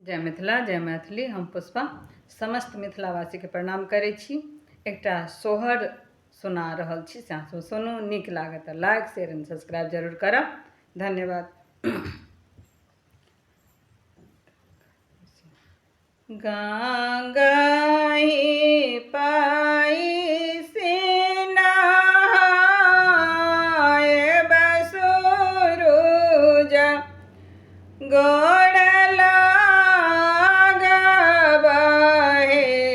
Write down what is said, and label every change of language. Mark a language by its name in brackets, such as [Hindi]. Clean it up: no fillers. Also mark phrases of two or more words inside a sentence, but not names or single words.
[Maithili] जय मिथिला जय मैथिली। हम पुष्पा समस्त मिथिलावासी के प्रणाम करै छी। एकटा सोहर सुना रहल छी, से सुनू। नीक लागत तऽ [English] like share and subscribe [Maithili] जरूर करब। धन्यवाद। गंगाहि पाई से नहाए बसुरुज गोड़ लागबहे।